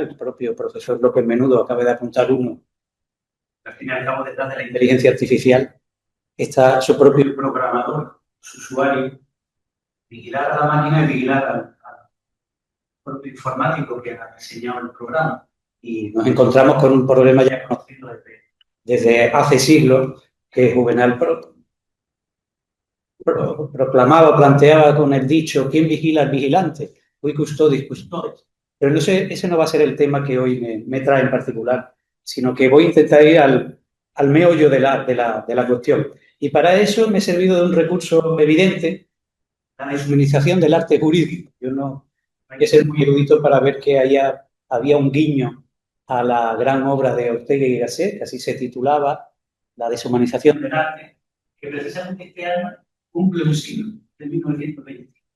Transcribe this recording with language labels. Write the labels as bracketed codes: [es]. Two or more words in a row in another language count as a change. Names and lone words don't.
[es] El propio profesor López Menudo acaba de apuntar uno. Al fin y al cabo, detrás de la inteligencia artificial está su propio programador, su usuario, vigilar a la máquina y vigilar al propio informático que ha diseñado el programa. Y nos encontramos con un problema ya conocido desde hace siglos, que Juvenal proclamaba, planteaba con el dicho, ¿quién vigila al vigilante? [la] Cui custodis custodes. [es] Pero no sé, ese no va a ser el tema que hoy me trae en particular, sino que voy a intentar ir al meollo de la cuestión. Y para eso me he servido de un recurso evidente, la deshumanización del arte jurídico. Yo no hay que ser muy erudito para ver que había un guiño a la gran obra de Ortega y Gasset, que así se titulaba, La deshumanización del arte, que precisamente este año cumple un siglo, de 1920.